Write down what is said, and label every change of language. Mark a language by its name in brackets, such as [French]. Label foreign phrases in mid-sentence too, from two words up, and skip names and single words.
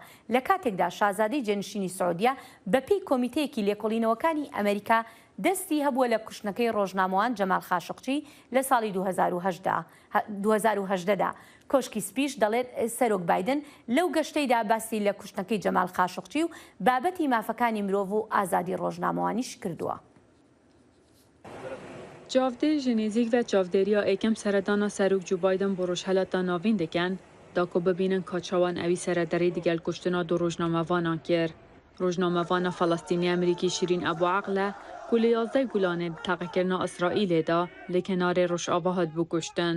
[Central Kurdish] لە کاتێکدا شازادەی جێنشینی سعودیە بەپێی کۆمیتەیەکی لێکۆڵینەوەکانی ئەمریکا دەستی هەبووە لە کوشتنەکەی ڕۆژنامەوان جەمال خاشقچی لە ساڵی 2010دا. کۆشکی سپیش دەڵێت سەرۆک بایدن لەو گەشتەیدا باسی لە کوشتنەکەی جەمال خاشقچی و بابەتی مافەکانی مرۆڤ و ئازادی ڕۆژنامەوانیش کردووە. [Kurdish] Çavdê ji nêzik ve çavdêriya êkem seredana Serok Joe Biden bo rojhelata navîn dikin, da ku bibînin ka çawan evî serederê digel kuştina du rojnamevanan kir. Rojnamevana Falastînî Amerîkî Şîrîn Ebu Aqle ku li 11 Gulanê bi taqekirina İsraîlê da li kenarê Rojava hat bû kuştin.